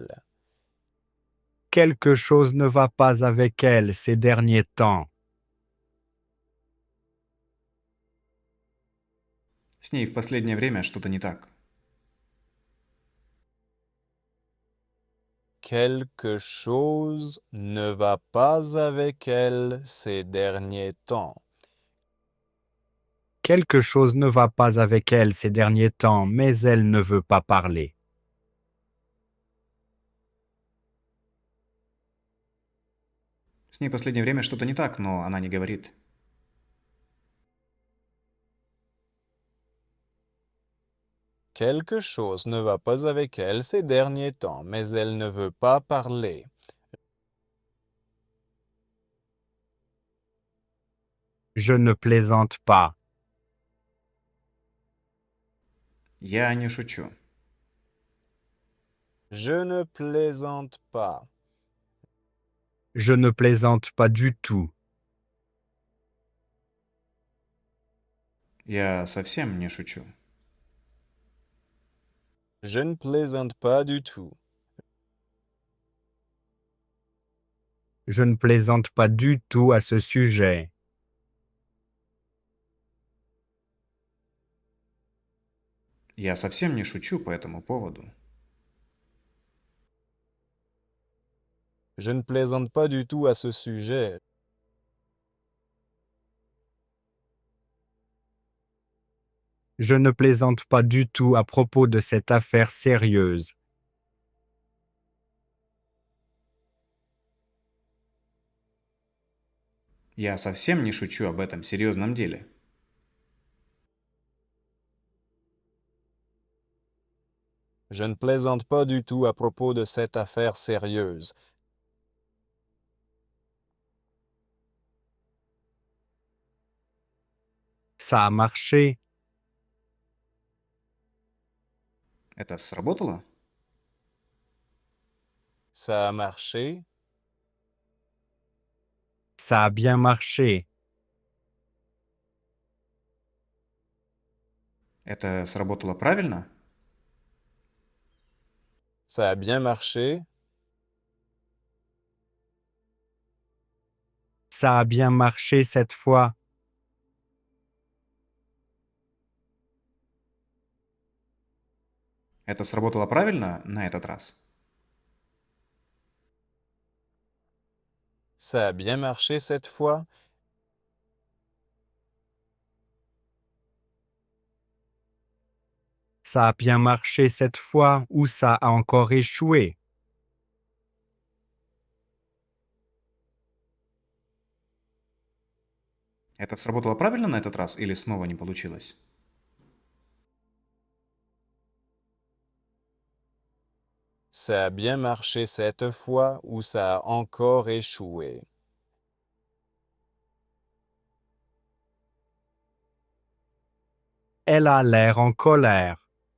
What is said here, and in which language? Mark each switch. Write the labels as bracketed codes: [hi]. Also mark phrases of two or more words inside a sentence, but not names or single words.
[fr] Quelque chose ne va pas avec elle ces derniers temps. [ru] С ней в последнее время что-то не так. [fr] Quelque chose ne va pas avec elle ces derniers temps. Quelque chose ne va pas avec elle ces derniers temps, mais elle ne veut pas parler. [ru] С ней в последнее время что-то не так, но она не говорит. [fr] Quelque chose ne va pas avec elle ces derniers temps, mais elle ne veut pas parler. Je ne plaisante pas. [ru] Я не шучу. [fr] Je ne plaisante pas. Je ne plaisante pas du tout. [ru] Я совсем не шучу. [fr] Je ne plaisante pas du tout. Je ne plaisante pas du tout à ce sujet. [ru] Я совсем не шучу по этому поводу. [fr] Je ne plaisante pas du tout à ce sujet. Je ne plaisante pas du tout à propos de cette affaire sérieuse. [ru] Я совсем не шучу об этом серьезном деле. [fr] Je ne plaisante pas du tout à propos de cette affaire sérieuse. Ça a marché. [ru] Это сработало? [fr] Ça a marché. Ça a bien marché. [ru] Это сработало правильно? [fr] Ça a bien marché. Ça a bien marché cette fois. [ru] Это сработало правильно на этот раз? [fr] Ça a bien marché cette fois. Ça a bien marché cette fois ou ça a encore échoué. [ru] Это сработало правильно на этот раз или снова не получилось? [fr] Ça a bien marché cette fois ou ça a encore échoué. Elle a l'air en colère.